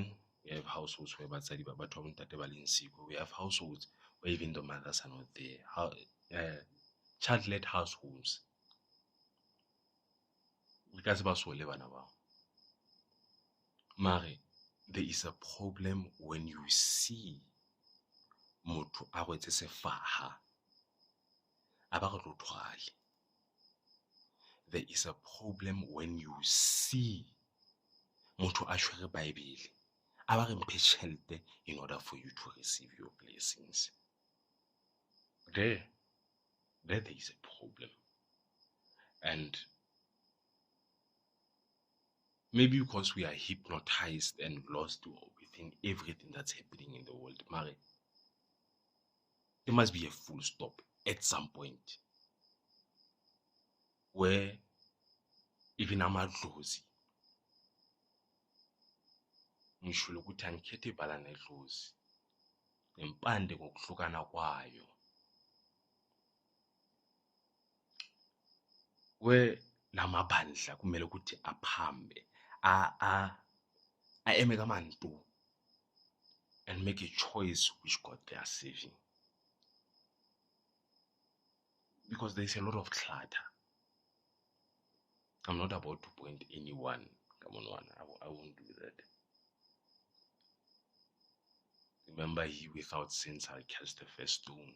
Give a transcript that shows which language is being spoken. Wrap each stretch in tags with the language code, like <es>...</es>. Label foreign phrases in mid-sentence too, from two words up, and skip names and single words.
<en>We have households where we have households where even the mothers are not there. Child-led households. Mare, there is a problem when you see</en> <st>motho a rwetse sefaha a ba re tlo thwale.</st> <en>There is a problem when you see</en> <st>motho a shwere Bible a ba re mphe tjhelete</st> <en>in order for you to receive your blessings. There is a problem. And maybe because we are hypnotized and lost within everything that's happening in the world, Mare, there must be a full stop at some point where even</en> <zu>amadlozi ngishilo ukuthi angikhethe ibala nedlozi nempande ngokuhlukana kwayo, where lamabandla kumele ukuthi aphambe aeme kamantu</zu> <en>and make a choice which God they are saving. Because there is a lot of clutter. I'm not about to point anyone. Come on, I won't do that. Remember, he without sin shall cast the first stone.</en>